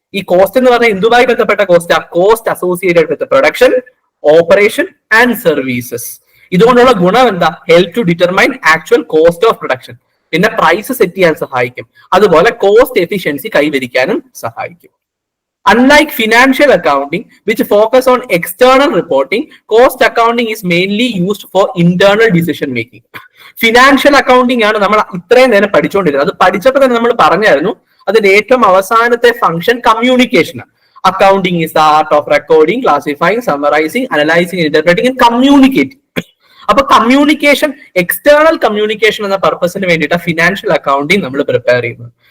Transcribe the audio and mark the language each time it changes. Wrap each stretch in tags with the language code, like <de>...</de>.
<ml>ഈ കോസ്റ്റ് എന്ന് പറഞ്ഞാൽ എന്തുമായി ബന്ധപ്പെട്ട കോസ്റ്റ്? ആ</ml> <en>Cost associated with production, operation and services.</en> <ml>ഇതുകൊണ്ടുള്ള ഗുണം എന്താ?</ml> <en>Help to determine actual cost of production.</en> <ml>പിന്നെ പ്രൈസ് സെറ്റ് ചെയ്യാൻ സഹായിക്കും. അതുപോലെ കോസ്റ്റ് എഫിഷ്യൻസി കൈവരിക്കാനും സഹായിക്കും.</ml> <en>Unlike financial accounting, which focus on external reporting, cost accounting is mainly used for internal decision making.</en> <ml>Financial accounting ആണ് നമ്മൾ ഇത്രയും നേരം പഠിച്ചുകൊണ്ടിരുന്നത്. അത് പഠിച്ചപ്പോൾ തന്നെ നമ്മൾ പറഞ്ഞായിരുന്നു അതിന്റെ ഏറ്റവും അവസാനത്തെ function communication.</ml> <en>Accounting is the art of recording, classifying, summarizing, analyzing, interpreting and communicating.</en> <ml>അപ്പൊ കമ്മ്യൂണിക്കേഷൻ, എക്സ്റ്റേണൽ കമ്മ്യൂണിക്കേഷൻ എന്ന പർപ്പസിന് വേണ്ടിയിട്ട് ഫിനാൻഷ്യൽ അക്കൗണ്ടിങ് നമ്മൾ പ്രിപ്പയർ ചെയ്യുന്നത്.</ml>